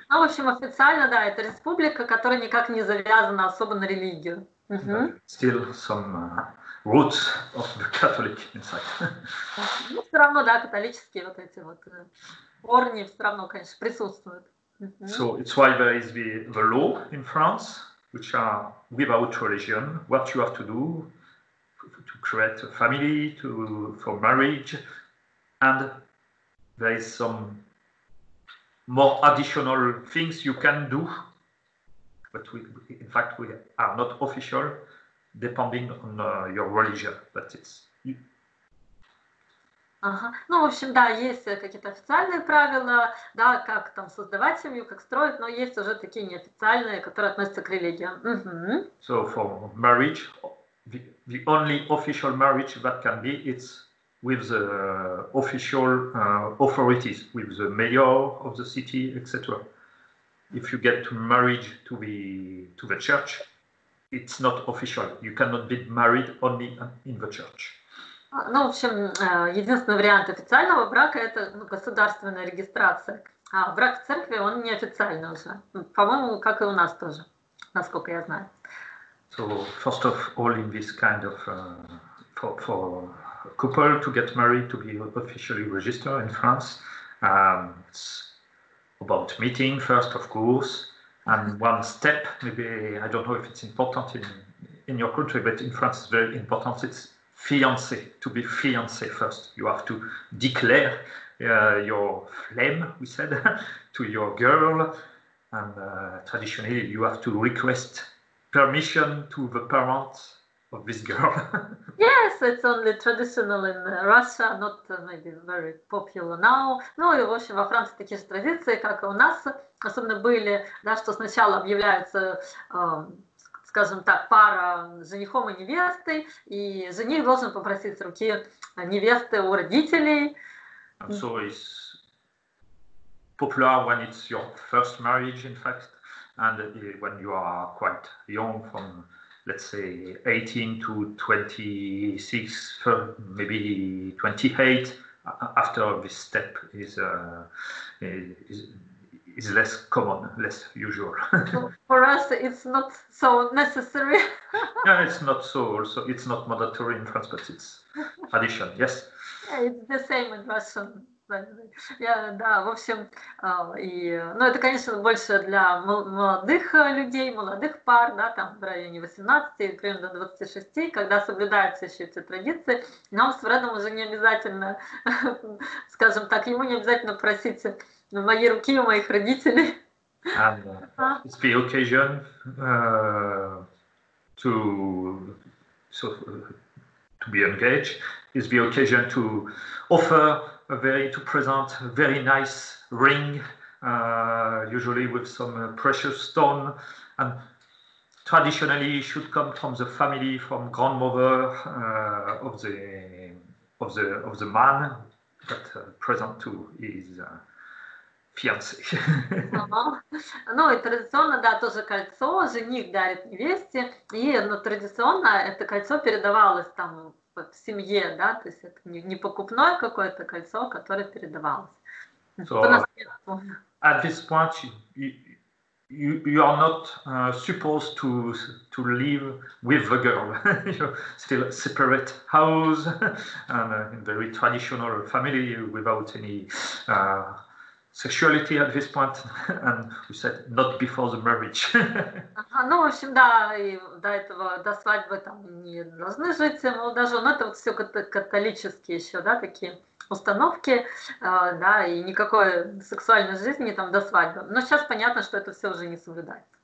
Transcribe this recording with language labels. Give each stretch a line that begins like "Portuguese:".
Russian: Ну, в общем, официально, да, это республика, которая никак не завязана особо на религию.
English: Still some roots of the Catholic inside.
Russian: Ну, все равно, да, католические вот эти вот корни все равно, конечно, присутствуют.
English: So it's why there is the law in France, which are without religion, what you have to do to create a family, for marriage, and there is some more additional things you can do, but in fact we are not official, depending on your religion, but it's.
Russian: Ну, в общем, да, есть какие-то официальные правила, да, как там создавать семью, как строить, но есть уже такие неофициальные, которые относятся к религиям.
English: So for marriage, the only official marriage that can be, it's with the official authorities, with the mayor of the city, etc. If you get married to the church, it's not official. You cannot be married only in the church.
Russian: Ну, в общем, единственный вариант официального брака – это государственная регистрация. А брак в церкви, он неофициальный уже. По-моему, как и у нас тоже, насколько я знаю.
English: So, first of all, in this kind of, for a couple to get married, to be officially registered in France, it's about meeting first, of course, and one step, maybe, I don't know if it's important in your country, but in France it's very important, it's fiancé, to be fiancé first. You have to declare your flame, we said, to your girl, and traditionally you have to request permission to the parents of this girl. Yes, it's only traditional in Russia, not maybe very popular now.
Russian: Ну и, в общем, во Франции такие же традиции, как и у нас, особенно были, да, что сначала объявляются скажем так, пара с женихом и невестой, и жених должен попросить руки невесты у родителей.
English: And so it's popular when it's your first marriage, in fact, and when you are quite young, from let's say 18 to 26, maybe 28. After this step is less common, less usual. For us, it's not so necessary. Yeah, it's not so. Also, it's not mandatory in France, but it's tradition. Yes. Yeah, it's the same in Russian.
Russian: Да, в общем, ну, это, конечно, больше для молодых людей, молодых пар, да, там в районе 18, примерно до 26, когда соблюдаются еще эти традиции. Нам с Фредом уже не обязательно, скажем так, ему не обязательно просить мои руки у моих родителей.
English: And it's the occasion to be engaged. It's the occasion to offer to present a very nice ring, usually with some precious stone, and traditionally it should come from the family, from grandmother of the man that present to his fiancé.
Russian: Ну и традиционно, да, тоже кольцо жених дарит невесте, и традиционно это кольцо передавалось там в семье, да, то есть это не покупное какое-то кольцо, которое передавалось.
English: So, at this point, you are not supposed to live with the girl. You still separate house, and in very traditional family without any sexuality at this point, and we said not before the marriage.
Russian: Ну, в общем, да, и до этого, до свадьбы там не должны жить молодожены, это вот все католические еще, да, такие установки, да, и никакой сексуальной жизни там до свадьбы. Но сейчас понятно, что это все уже не соблюдается.